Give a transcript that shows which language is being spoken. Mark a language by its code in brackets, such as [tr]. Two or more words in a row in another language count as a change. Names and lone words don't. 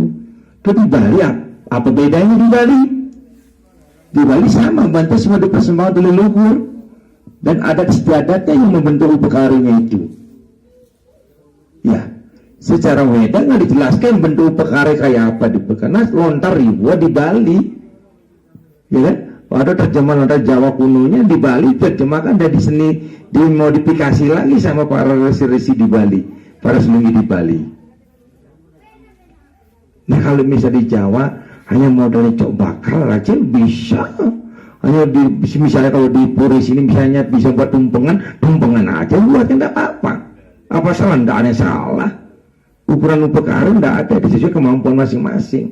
[id] Itu di Bali apa bedanya di Bali? Di Bali sama, Banten semua dipersembahkan oleh leluhur dan adat istiadatnya yang membentuk upekarinya itu. Ya, secara Weda nggak dijelaskan bentuk upekari kayak apa di karena lontar ribuan di Bali, ya kan? Ada terjemahan lontar Jawa kunonya di Bali terjemahkan dari seni dimodifikasi lagi sama para resi-resi di Bali, para senungi di Bali. Nah kalau misalnya di Jawa hanya modalnya cok bakal aja bisa. Hanya misalnya kalau di Puri sini misalnya bisa buat tumpengan aja buatnya enggak apa-apa. Apa salah? Enggak ada salah. Ukuran upekara enggak ada, disesuaikan kemampuan masing-masing.